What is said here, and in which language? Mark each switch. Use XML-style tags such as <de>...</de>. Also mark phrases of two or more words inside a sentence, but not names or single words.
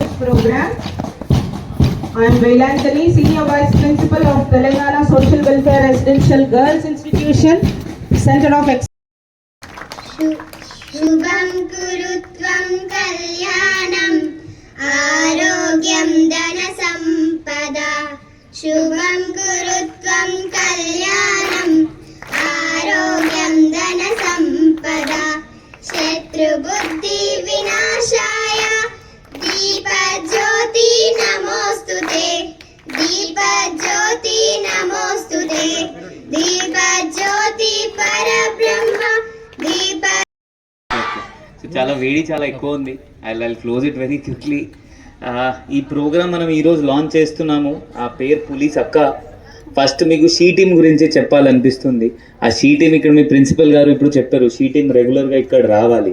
<en>program. I am Velanthani, Senior Vice Principal of Telangana Social Welfare Residential Girls Institution, Center of Excellence.</en> <sa>शुभं कुरुत्वं कल्याणम् आरोग्यं धन सम्पदा. शुभं कुरुत्वं कल्याणम् आरोग्यं धन सम्पदा. शत्रु बुद्धि विनाशाय दीपज्योति नमोस्तुते. दीपज्योति नमोस्तुते. दीपज्योति परब्रह्म दीप.</sa> <te>చాలా వేడి చాలా ఎక్కువ ఉంది.</te> <en>I close it very quickly.</en> <te>ఈ ప్రోగ్రామ్ మనం ఈరోజు లాంచ్ చేస్తున్నాము. ఆ పేరు పులీస్ అక్క. ఫస్ట్ మీకు</te> <en>she team</en> <te>గురించి చెప్పాలనిపిస్తుంది. ఆ</te> <en>she team</en> <te>ఇక్కడ మీ ప్రిన్సిపల్ గారు ఇప్పుడు చెప్పారు,</te> <en>she team</en> <te>రెగ్యులర్గా ఇక్కడ రావాలి.</te>